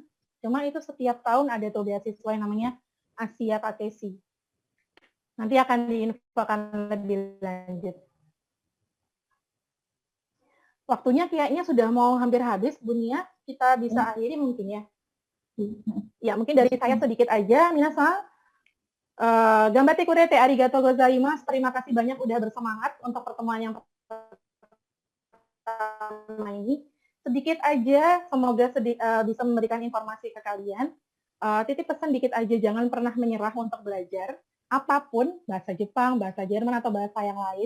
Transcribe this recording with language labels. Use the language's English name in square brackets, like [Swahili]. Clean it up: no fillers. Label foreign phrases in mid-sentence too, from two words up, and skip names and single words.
[Indonesian] Cuma itu setiap tahun ada tuh beasiswa yang namanya Asia Kakesi. Nanti akan diinfokan lebih lanjut. waktunya kayaknya sudah mau hampir habis, Bu Nia. Kita bisa akhiri mungkin ya. Ya, mungkin dari saya sedikit aja, minasan. [Japanese] 頑張ってくれてありがとうございます. [Indonesian] Terima kasih banyak udah bersemangat untuk pertemuan yang pertama ini. Sedikit aja, semoga bisa memberikan informasi ke kalian. Titip pesan dikit aja, jangan pernah menyerah untuk belajar. Apapun, bahasa Jepang, bahasa Jerman, atau bahasa yang lain.